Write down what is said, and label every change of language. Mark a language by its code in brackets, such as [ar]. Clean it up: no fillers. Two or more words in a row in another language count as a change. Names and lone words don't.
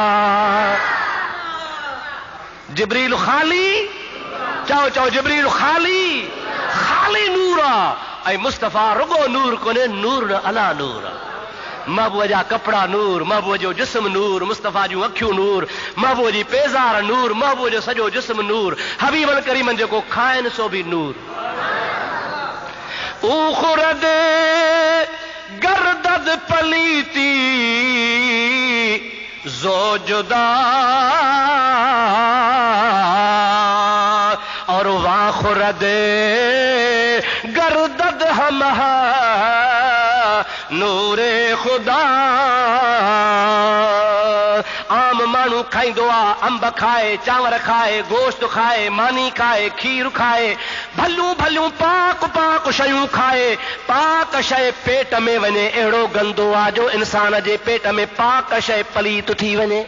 [sd] जिब्रील खाली चओ चओ जिब्रील खाली खाली नूर आहे ऐं मुस्तफ़ा रुगो नूर कोन्हे नूर न अला नूर आहे। महबूब जा कपिड़ा नूर महबूब जो जिस्म नूर मुस्तफ़ा जूं अखियूं नूर महबूब जी पेज़ार नूर महबूब जो सॼो जिस्म नूर [ar] حبيبا كريما [sd] जेको खाइनि सो बि नूर। [fa] او خورد گردد پلیدی زو جدا و او خورد گردد همه نور خدا. [sd] आम माण्हू खाईंदो आहे अंब खाए चांवर खाए गोश्त खाए मानी खाए खीर खाए भलियूं भलियूं पाक पाक शयूं खाए पाक शइ पेट में वञे अहिड़ो गंदो आहे जो इंसान जे पेट में पाक शइ पलीत थी वञे।